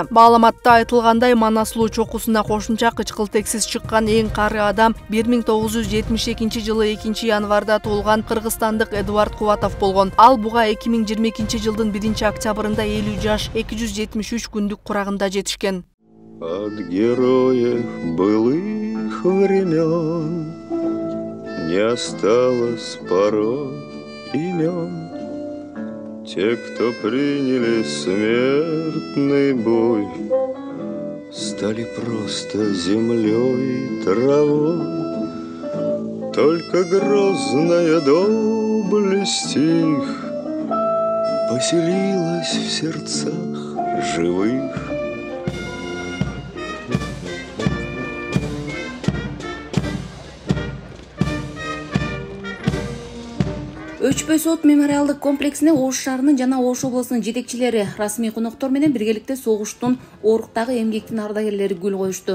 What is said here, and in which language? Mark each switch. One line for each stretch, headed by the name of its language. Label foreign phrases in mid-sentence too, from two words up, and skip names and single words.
Kyrgyz: Маалыматта айтылгандай, Манаслуу чокусуна кошумча кычкылтексиз чыккан эң кары адам 1972 жылы 2 январда туулган кыргызстандык Эдуард Кубатов болгон. Ал буга 2022 жылдын 1 октябрында 50 жаш 273 күндүк курагында жетишкен.
Russian: От героев былых времен не осталось порой имен. Те, кто приняли смертный бой, стали просто землей и травой. Только грозная доблесть их поселилась в сердцах живых.
Kyrgyz: Өчпөй сот мемориалдык комплексине Ош шаарынын жана Ош облусунун жетекчилери, расмий коноктор менен биргеликте согуштун оруктагы эмгектин ардагерлери гүл коюшту.